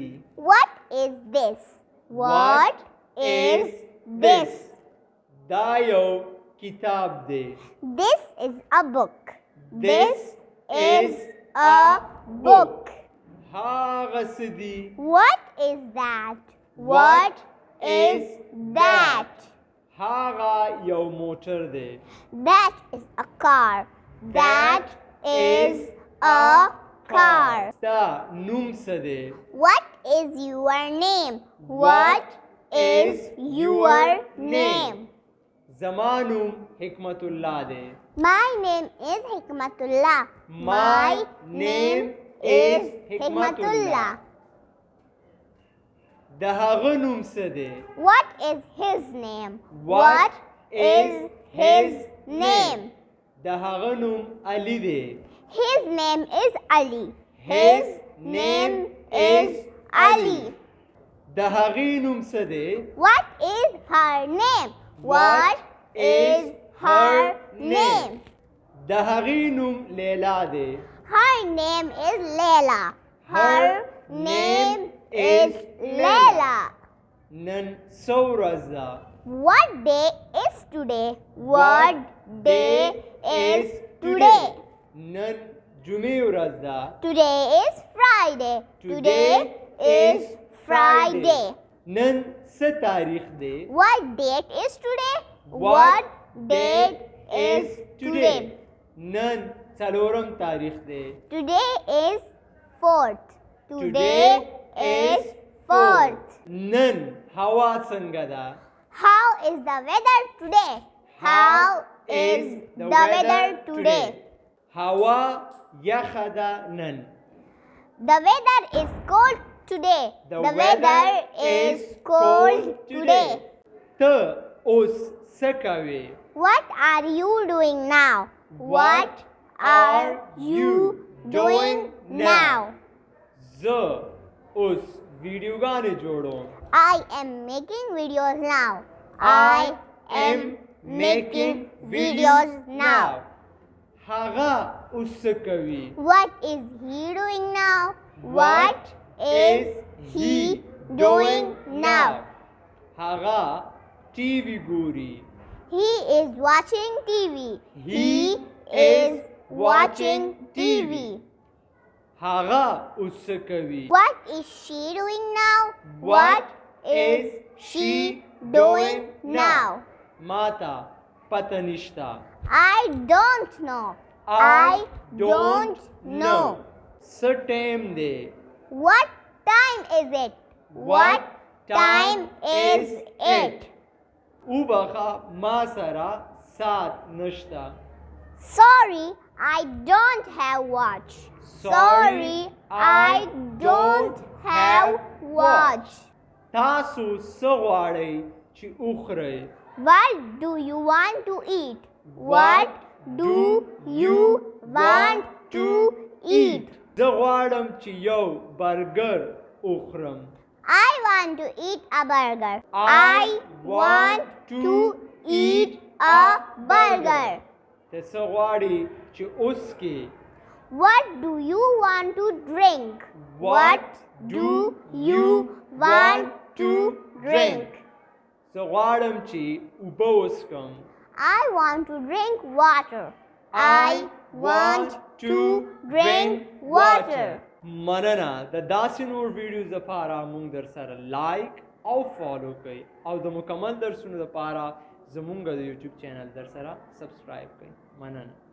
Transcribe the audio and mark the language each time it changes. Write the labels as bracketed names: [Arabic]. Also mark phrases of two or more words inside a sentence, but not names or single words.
[English] What is this? What is this? [Pashto] دا یو کتاب دی. [English] This is a book. This is a book. [Pashto] هاغه سدی. [English] What is that? What is that? [Pashto] هاغه یو موټر دی. [English] That is a car. That is a car. [Pashto] ستا نوم څه دی؟ [English] What is your name? What is your name? [Pashto] زما نوم حکمت الله دی. [English] My name is Hikmatullah. My name is Hikmatullah. [Pashto] د هغه نوم څه دی؟ [English] What is his name? What is his name? [Pashto] د هغه نوم علی دی. [English] His name is Ali. His name is Ali. [Pashto] د هغې نوم څه دی؟ [English] What is her name? What is her name? [Pashto] د هغې نوم لیلا دی. [English] Her name is Layla. Her name is Layla. [Pashto] نن څه ورځ ده؟ [English] What day is today? What day is today? [Pashto] نن جمعې ورځ ده. [English] Today is Friday. Today is Friday. [Pashto] نن څه تاریخ دی؟ [English] What date is today? What date is today? [Pashto] نن څلورم تاریخ دی. [English] Today is 4th. Today is 4th. [Pashto] نن هوا څنګه ده؟ [English] How is the weather today? How is the weather today? [Pashto] هوا یخه ده نن. [English] The weather is cold today. The weather is cold today. [Pashto] ته اوس څه کوې؟ [English] What are you doing now? What are you doing now? [Pashto] زه اوس ویډیوګانې جوړوم. [English] I am making videos now. I am making videos now. [Pashto] هغه اوس څه کوي؟ [English] What is he doing now? What is he doing now? [Pashto] هغه ټي وي ګوري. [English] He is watching TV. He is watching TV. [Pashto] هغه اوس څه کوي؟ [English] What is she doing now? What is she doing now? [Pashto] ماته پته نشته. [English] I don't know. I don't know. [Pashto] څه ټایم دی؟ [English] What time is it? What time is it? [Pashto] وبخه ما سره ساعت نشته. [English] Sorry, I don't have watch. Sorry, I don't have watch. [Pashto] تاسو څه غواړئ چې وخورئ؟ [English] What do you want to eat? What do you want to eat? [Pashto] زه غواړم چې یو برګر وخورم. [English] I want to eat a burger. I want to eat a burger. [Pashto] ته څه غواړې چې وڅښې؟ [English] What do you want to drink? What do you want to drink? [Pashto] زه غواړم چې اوبه وڅښم. [English] I want to drink water. I want to drink water. [Pashto] مننه. د داسې نور ویډیوز لپاره مونږ در سره لایک او فالو کړئ او د مکمل درسونو لپاره زمونږ د یوټیوب چینل در سره سبسکرایب کړئ. مننه.